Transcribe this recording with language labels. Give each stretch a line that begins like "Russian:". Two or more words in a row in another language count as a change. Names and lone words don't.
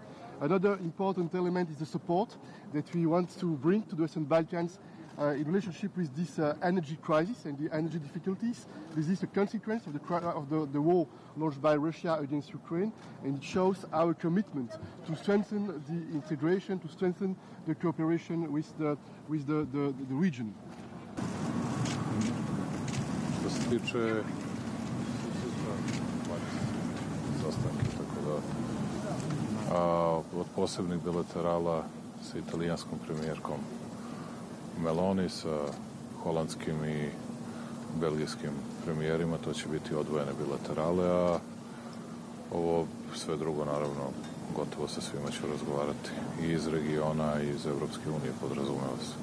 English: Another important element is the support that we want to bring to the Western Balkans in relationship with this energy crisis and the energy difficulties. This is a consequence of the war launched by Russia against Ukraine, and it shows our commitment to strengthen the integration, to strengthen the cooperation with the region.
Serbian: Što se tiče od posebnih bilaterala sa italijanskom premijerkom Meloni, sa holandskim i belgijskim premijerima, to će biti odvojene bilaterale, a ovo sve drugo, naravno, gotovo sa svima ću razgovarati i iz regiona i iz Evropske unije, podrazumeva se.